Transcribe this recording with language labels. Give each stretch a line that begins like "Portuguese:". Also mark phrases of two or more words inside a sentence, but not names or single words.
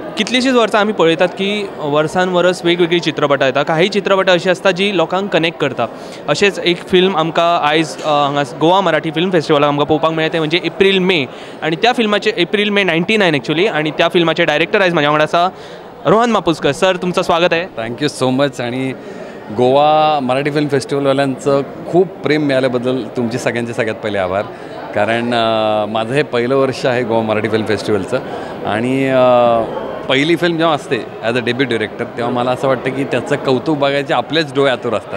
Konkani: कितलीशींच वर्सां आमी पळयतात की वर्सान वर्स वेगवेगळी चित्रपटां येता. काही चित्रपटां अशी आसता जी लोकांक कनेक्ट करता. अशेंच एक फिल्म आमकां आयज हांगा गोवा मराठी फिल्म फेस्टिवलाक आमकां पळोवपाक मेळ्ळें तें म्हणजे एप्रील मे. आनी त्या फिल्माचे एप्रील मे 99 एक्चुअली. आनी त्या फिल्माचे डायरेक्टर आयज म्हाज्या वांगडा आसा रोहन मापुसकर. सर,
Marathi: तुमचं स्वागत आहे.
English: thank you so much.
Marathi: आणि गोवा मराठी फिल्म फेस्टिवलवाल्यांचं खूप प्रेम मिळाल्याबद्दल तुमची सगळ्यात पहिले आभार. कारण माझं हे पहिलं वर्ष आहे गोवा मराठी फिल्म फेस्टिवलचं. आणि पहिली फिल्म जेव्हा असते
English: as a debut director,
Marathi: तेव्हा मला असं वाटतं की त्याचं कौतुक बघायचे आपलेच डोळे आतुर असतात.